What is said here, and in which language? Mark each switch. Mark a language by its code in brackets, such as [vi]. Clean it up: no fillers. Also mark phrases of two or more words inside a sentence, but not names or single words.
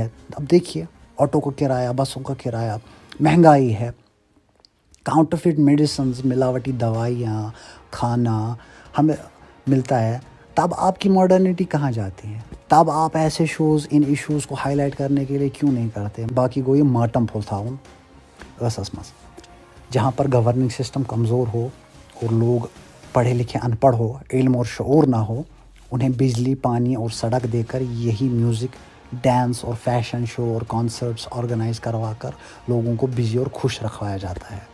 [ur] اب دیکھیے آٹو کا کرایہ، بسوں کا کرایہ، مہنگائی ہے، [en] counterfeit medicines, [ur] ملاوٹی دوائیاں، کھانا ہمیں ملتا ہے. تب آپ کی ماڈرنٹی کہاں جاتی ہے؟ تب آپ ایسے شوز ان ایشوز کو ہائی لائٹ کرنے کے لیے کیوں نہیں کرتے؟ [ks] باقی گوئی ماٹم پھول تھاؤن ٲسس منٛز [ur] جہاں پر [en] governing system [ur] کمزور ہو اور لوگ پڑھے لکھے ان پڑھ ہو، علم اور شعور نہ ہو، انہیں بجلی، پانی اور سڑک دے کر یہی میوزک، ڈانس اور [en] fashion show [ur] اور کانسرٹس آرگنائز کروا کر لوگوں کو بزی اور خوش رکھوایا جاتا ہے.